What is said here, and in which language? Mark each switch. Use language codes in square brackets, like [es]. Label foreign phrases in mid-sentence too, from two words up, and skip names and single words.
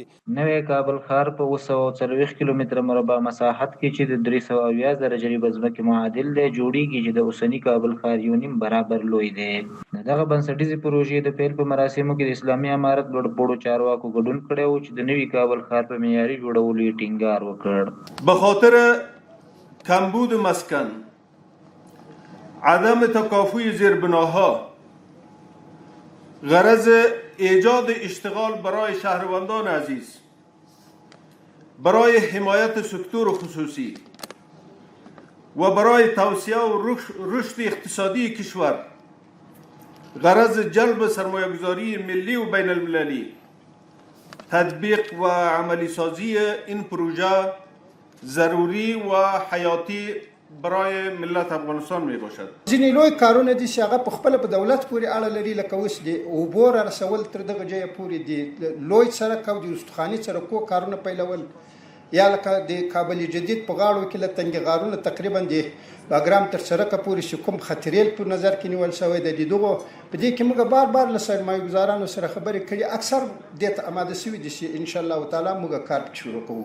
[ps] نوی کابل ښار په 240 کیلومتره مربع مساحت کې چې د 370 زره جریبه ځمکې معادل دی جوړیږي چې د اوسني کابل ښار یو نیم برابر لوی دی. د دغه بنسټیزې پروژې د پیل په مراسمو کې د اسلامي امارت لوړپوړو چارواکو ګډون کړی و چې د نوي کابل ښار په معیاري جوړولو یې ټینګار وکړ. [fa] به خاطر کمبود مسکن، عدم تکافوی زیربناها، غرض ایجاد اشتغال برای شهروندان عزیز، برای حمایت سکتور خصوصی و برای توسعه و رشد اقتصادی کشور، غرض جلب سرمایه‌گذاری ملی و بین المللی، تطبیق و عملی سازی این پروژه ضروری و حیاتی برای ملت افغانستان می باشد. [ps] ځینې لوی کارونه دي چې هغه په خپله په دولت پورې اړه لري، لکه اوس د اوبو را رسول تر دغه ځایه پورې د لوی سړک او د استخواني سړکو کارونه پیلول، یا لکه د کابل جدید په غاړو کې له تنګې غارونه تقریبا د باګرام تر سړکه پورې چې کوم خطرېل په نظر کې نیول شوی دی، د دغو په دې کې موږ بار بار له سرمایه‌ګزارانو سره خبرې کړي، اکثر دې ته اماده شوي دي چې [ar] انشاءالله تعالی [ps] موږ کار پکې شروع کوو.